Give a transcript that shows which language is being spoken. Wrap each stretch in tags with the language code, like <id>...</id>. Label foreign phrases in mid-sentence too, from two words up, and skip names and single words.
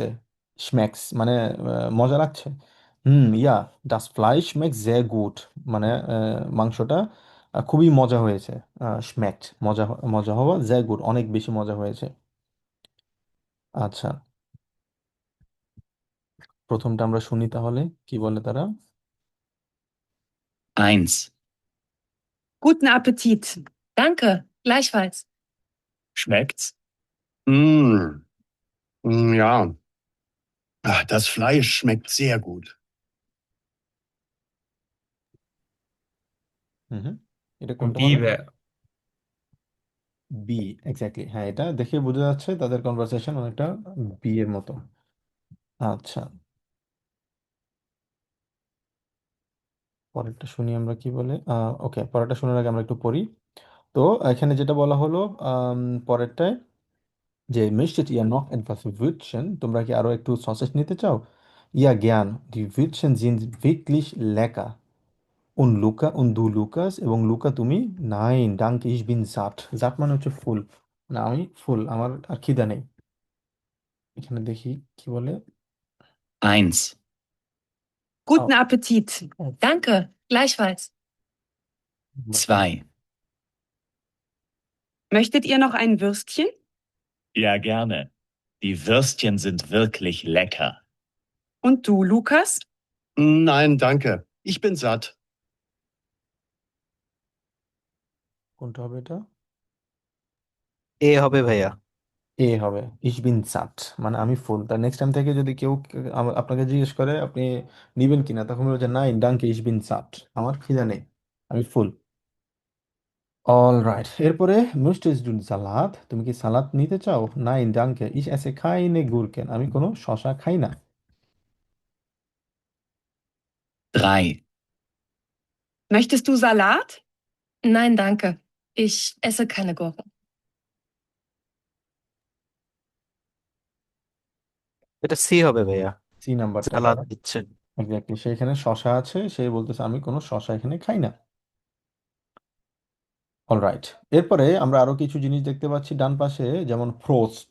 <bn>স্ম্যাক্স মানে মজা লাগছে। ইয়া,</bn> <de>das Fleisch schmeckt sehr gut,</de> <bn>মানে মাংসটা খুবই মজা হয়েছে। স্ম্যাকড মজা, মজা হওয়া,</bn> <de>sehr gut</de> <bn>অনেক বেশি মজা হয়েছে। আচ্ছা, প্রথমটা আমরা শুনি তাহলে কি বলে তারা। 1.</bn> <de>Guten Appetit. Danke, gleichfalls. Schmeckt's? Mm, ja. Das Fleisch schmeckt sehr gut.</de> <bn>হুম, এটা কোনটা বি হবে? ভাই। বি, এক্স্যাক্টলি, হ্যাঁ, এটা দেখে বোঝা যাচ্ছে তাদের কনভারসেশন অনেকটা বি এর মতো। আচ্ছা, পরেরটা শুনি আমরা কি বলে। ওকে, পরেরটা শোনার আগে আমরা একটু পড়ি। তো এখানে যেটা বলা হলো আম, পরেরটায় যে</bn> <de>möchtet ihr noch etwas Würstchen,</de> <bn>তোমরা কি আরো একটু সসেজ নিতে চাও?</bn> <de>Ja gern, die Würstchen sind wirklich lecker. Und Luca, und du Lukas,</de> <bn>এবং লুকা তুমি?</bn> <de>Nein, danke, ich bin satt. satt</de> <bn>মানে হচ্ছে ফুল, না আমি ফুল, আমার আর খিদা নেই। এখানে দেখি কি বলে। 1.</bn> <de>Guten Appetit. Danke, gleichfalls. 2. Möchtet ihr noch ein Würstchen? Ja, gerne. Die Würstchen sind wirklich lecker. Und du, Lukas? Nein, danke. Ich bin satt.</de> <bn>কোনটা হবে এটা? এ হবে ভাইয়া। এ হবে,</bn> <de>ich bin satt</de> <bn>মানে আমি ফুল। তার নেক্সট টাইম থেকে যদি কেউ আপনাকে জিজ্ঞেস করে আপনি নিবেন কিনা, তখন বলছে</bn> <de>nein danke ich bin satt,</de> <bn>আমার খিদা নেই, আমি ফুল।</bn> <en>all right,</en> <bn>এরপরে</bn> <de>möchtest du Salat,</de> <bn>তুমি কি সালাদ নিতে চাও?</bn> <de>nein danke ich esse keine Gurken,</de> <bn>আমি কোনো শসা খাই না। 3.</bn> <de>Möchtest du Salat? Nein, danke. Ich esse keine Gurken.</de> <bn>এটা সি হবে ভাইয়া, সি নাম্বারটা সালাদ তারা, দিচ্ছে। এক্স্যাক্টলি, সেখানে শসা আছে, সে বলতেছে আমি কোনো শসা এখানে খাই না। অলরাইট, এরপরে আমরা আরো কিছু জিনিস দেখতে পাচ্ছি ডান পাশে, যেমন ফ্রোস্ট।</bn>